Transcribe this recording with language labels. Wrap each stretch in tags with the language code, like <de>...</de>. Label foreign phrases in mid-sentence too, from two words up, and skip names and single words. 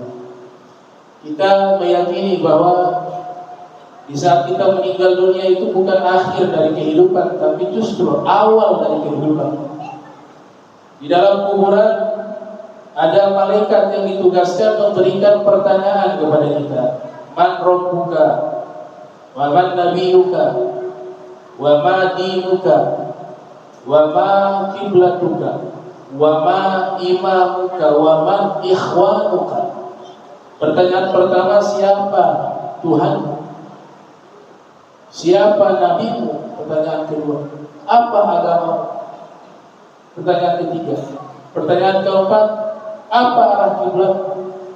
<id>Kita meyakini bahwa di saat kita meninggal dunia itu bukan akhir dari kehidupan, tapi justru awal dari kehidupan. Di dalam kuburan ada malaikat yang ditugaskan memberikan pertanyaan kepada kita.</id> <ar>من ربك، ومن نبيك، وما دينك، وما قبلتك، وما إمامك، ومن إخوانك.</ar> <id>Pertanyaan pertama, siapa Tuhan? Siapa nabimu? Pertanyaan kedua, apa agama? Pertanyaan ketiga. Pertanyaan keempat, apa arah kiblat?</id>